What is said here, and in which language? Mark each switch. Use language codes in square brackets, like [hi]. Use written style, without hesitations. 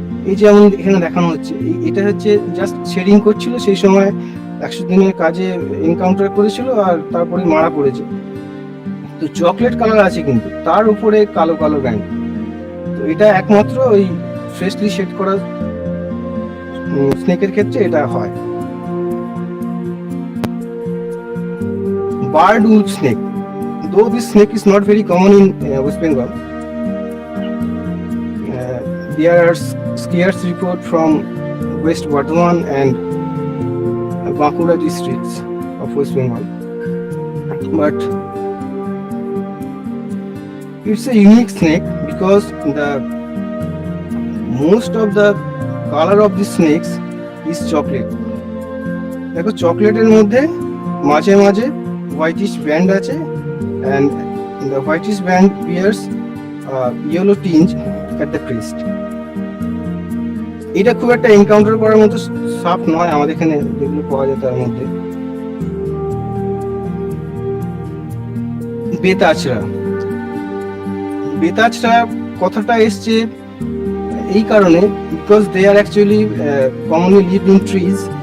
[bn] এই যেমন এখানে দেখানো হচ্ছে, এটা হচ্ছে জাস্ট শেডিং করছিল, সেই সময় 100 দিনের কাজে এনকাউন্টার করেছিল আর তারপরে মারা পড়েছে। তো চকলেট কালার আছে কিন্তু তার উপরে কালো কালো ব্যান্ড, তো এটা একমাত্র ওই ফ্রেশলি শেড করা স্নেকের ক্ষেত্রে এটা হয়। [en] Barred wolf snake, though this snake is not very common in West Bengal, there are scarce reports from West Bardhaman and Bankura districts of West Bengal, but it's a unique snake because the most of the color of the snakes is chocolate. [bn] দেখো চকলেটের মধ্যে মাঝে মাঝে [en] whitish band [bn] আছে, [en] and the whitish band bears yellow tinge at the crest. [bn] এটা খুব একটা encounter করার মতো সাপ নয় আমাদের এখানে যেগুলো পাওয়া যায় তার মধ্যে। [en] Betachhara, [bn] বেতাছড়া কথাটা এসছে এই কারণে, [en] Because they are actually commonly live in trees.